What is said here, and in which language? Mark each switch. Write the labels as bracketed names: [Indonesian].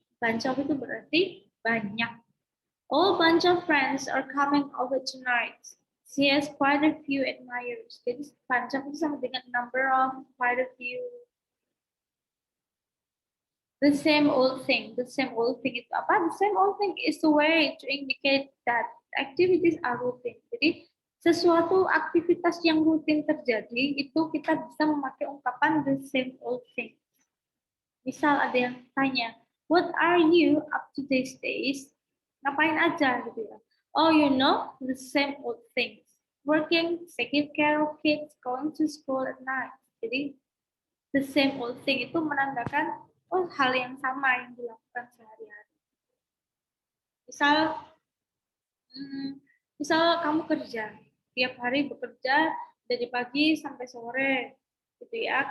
[English] Bunch of [Indonesian] itu berarti banyak. [English] All bunch of friends are coming over tonight. She has quite a few admirers. [Indonesian] Jadi bunch of itu sama dengan [English] number of, quite a few. The same old thing. The same old thing [Indonesian] itu apa? [English] The same old thing is a way to indicate that activities are routine. [Indonesian] Jadi sesuatu aktivitas yang rutin terjadi itu kita bisa memakai ungkapan the same old thing. Misal ada yang tanya, [English] what are you up to these days? [Indonesian] Ngapain aja gitu ya? [English] Oh, you know, the same old things. Working, taking care of kids, going to school at night. [Indonesian] Jadi the same old thing itu menandakan hal yang sama yang dilakukan sehari-hari. Misal kamu kerja, tiap hari bekerja dari pagi sampai sore, gitu ya.